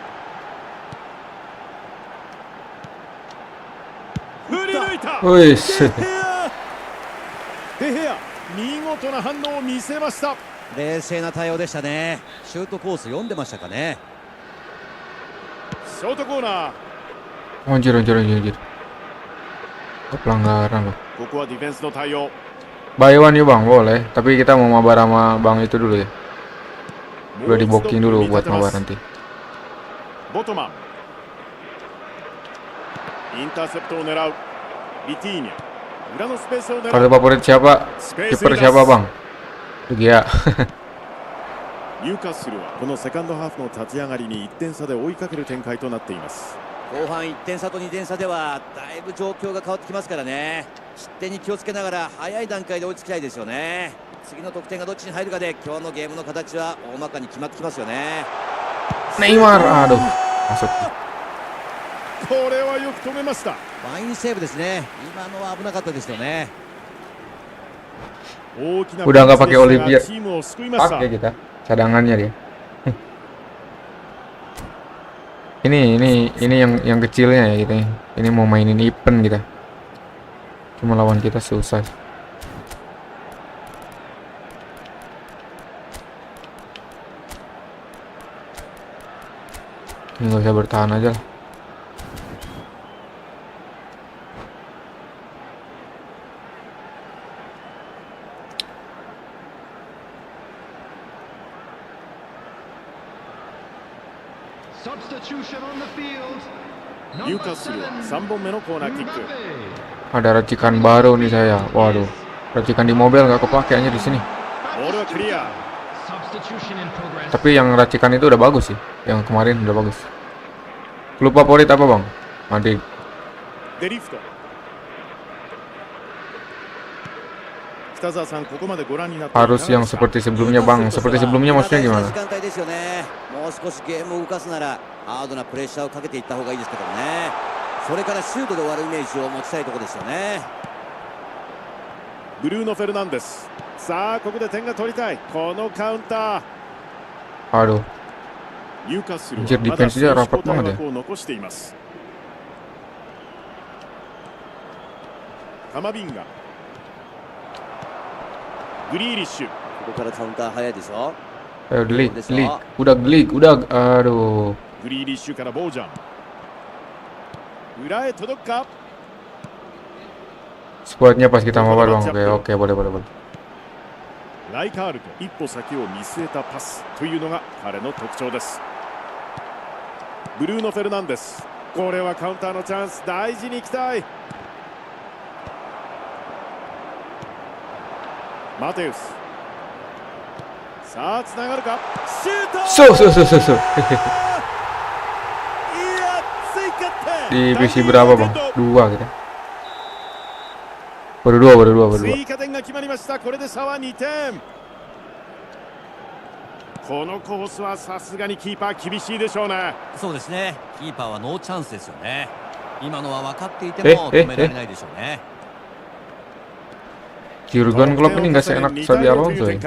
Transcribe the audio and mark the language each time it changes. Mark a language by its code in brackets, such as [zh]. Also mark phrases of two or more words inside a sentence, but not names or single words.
[ja] 振り抜いた。おいし。デヘア、見事な反応を見せました。冷静な対応でしたね。シュートコース読んでましたかね。ショートコーナー。 [id] Anjir. Pelanggaran loh. [ja] ここはディフェンスの対応。 [en] Buy one [id] yuk bang, boleh. Tapi kita mau mabar sama bang itu dulu ya. Udah di booking dulu buat mabar nanti. [ja] ボトマン。インターセプトを狙う。ビティーニャ。裏のスペースを狙う。 [id] Kartu favorit siapa? Kiper siapa bang? Gia. [ja] ニューカッスルはこのセカンドハーフの立ち上がりに1点差で追いかける展開となっています。後半1点差と2点差ではだいぶ状況が変わってきますからね。失点に気をつけながら早い段階で追いつきたいですよね。次の得点がどっちに入るかで今日のゲームの形は大まかに決まってきますよね。 [id] Neymar, aduh. Masuk. [ja] これはよく止めました。ファインセーブですね。今のは危なかったですよね。大きな [id] Udah nggak pakai [ja] チ Olivier. ームを救いました。 [id] Pakai kita. Cadangannya dia. Ini yang kecilnya ya kita. Ini mau mainin event kita. Cuma lawan kita susah. Ini nggak usah bertahan aja lah. [en] Substitution on the field. [ja] ニューカッスルは3本目のコーナーキック。 [id] Ada racikan baru nih saya. Waduh. Racikan di mobil nggak kepake aja di sini. [ja] ボールはクリア。 [en] Substitution in progress. [id] Tapi yang racikan itu udah bagus sih. Yang kemarin udah bagus. Lupa favorit apa bang? Madrid. [ja] デリフト。北澤さん、ここまでご覧になって [id] Harus yang seperti sebelumnya bang. Seperti sebelumnya maksudnya gimana? [ja] 時間帯ですよね。もう少しゲームを動かすならハードなプレッシャーをかけていった方がいいですけどね。それからシュートで終わるイメージを持ちたいところですよね。ブルーノ・フェルナンデス。さあここで点が取りたい。このカウンター。 [id] Aduh. [ja] ニューカッスルは [id] Anjir, [ja] まだ [id] defense-nya [ja] 選手 [id] rapat [ja] 交代 [id] banget ya. [ja] 枠を残しています。カマビンガ。グリーリッシュ。ここからカウンター早いですよ。 [id] Ayo gelik. Udah gelik. Udah. Aduh. グリーリッシュからボージャン。裏へ届くか。 Squadnya pas kita mabar bang. Oke, boleh. [ja] ライカールと一歩先を見据えたパスというのが彼の特徴です。ブルーノ・フェルナンデス。これはカウンターのチャンス。大事にいきたい。マテウス。さあつながるか。シュート。そう。いや追加点。 [id] Di PC berapa bang? 2 kita. Baru 2. [ja] 追加点が決まりました。これで差は2点。このコースはさすがにキーパー厳しいでしょうね。そうですね。キーパーはノーチャンスですよね。今のは分かっていても止められないでしょうね。 [id] Jurgen Klopp ini nggak seenak Xabi Alonso ya.